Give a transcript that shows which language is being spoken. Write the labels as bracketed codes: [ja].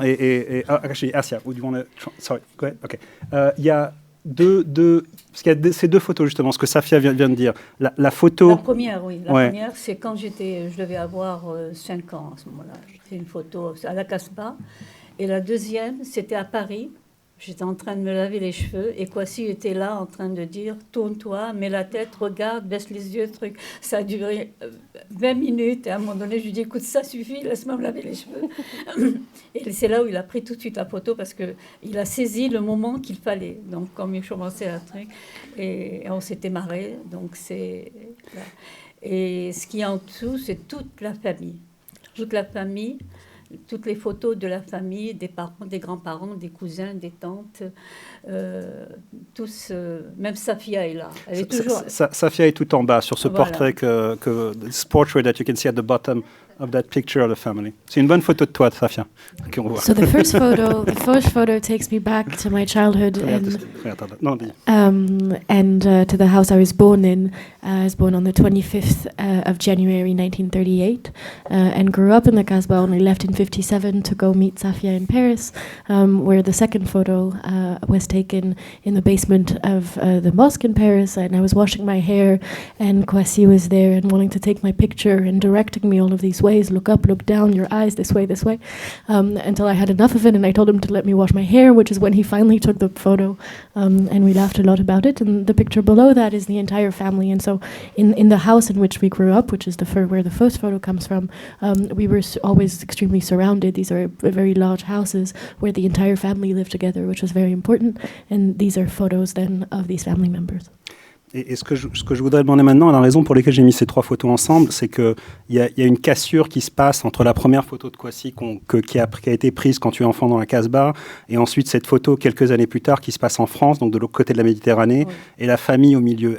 [en] Actually, Asia, would you want to... Sorry, go ahead. Okay. [fr] Il y a parce qu'il y a ces deux photos, justement, ce que Safia vient de dire. La photo... La première, oui. La première, c'est quand je devais avoir 5 ans à ce moment-là. C'est une photo à la Kasbah. Et la deuxième, c'était à Paris. J'étais en train de me laver les cheveux et Kwasi était là en train de dire « Tourne-toi, mets la tête, regarde, baisse les yeux, truc ». Ça a duré 20 minutes et à un moment donné, je lui dis « Écoute, ça suffit, laisse-moi me laver les cheveux ». Et c'est là où il a pris tout de suite la photo parce qu'il a saisi le moment qu'il fallait. Donc, comme il commençait à truc, et on s'était marré. Donc, c'est... Et ce qui est en dessous, c'est toute la famille. Toute la famille. Toutes les photos de la famille, des parents, des grands-parents, des cousins, des tantes, tous, même Safia est là. Elle est toujours... Safia est tout en bas sur ce portrait [en] this portrait that you can see at the bottom of that picture of the family. [fr] C'est une bonne photo de toi, Safia, qu'on voit. [en] So the first photo takes me back to my childhood and to the house I was born in. I was born on the 25th of January 1938 and grew up in the Kasbah, only left in 57 to go meet Safia in Paris, where the second photo was taken in the basement of the mosque in Paris, and I was washing my hair and Kwasi was there and wanting to take my picture and directing me all of these ways, look up, look down, your eyes, this way, until I had enough of it and I told him to let me wash my hair, which is when he finally took the photo, and we laughed a lot about it. And the picture below that is the entire family, and so in the house in which we grew up, which is where the first photo comes from, we were always extremely surrounded. These are very large houses where the entire family lived together, which was very important, and these are photos then of these family members. [fr] Et ce que je voudrais demander maintenant, la raison pour laquelle j'ai mis ces trois photos ensemble, c'est qu'il y a une cassure qui se passe entre la première photo de Kwasi qui a été prise quand tu es enfant dans la Casbah, et ensuite cette photo quelques années plus tard qui se passe en France, donc de l'autre côté de la Méditerranée, oui. Et la famille au milieu.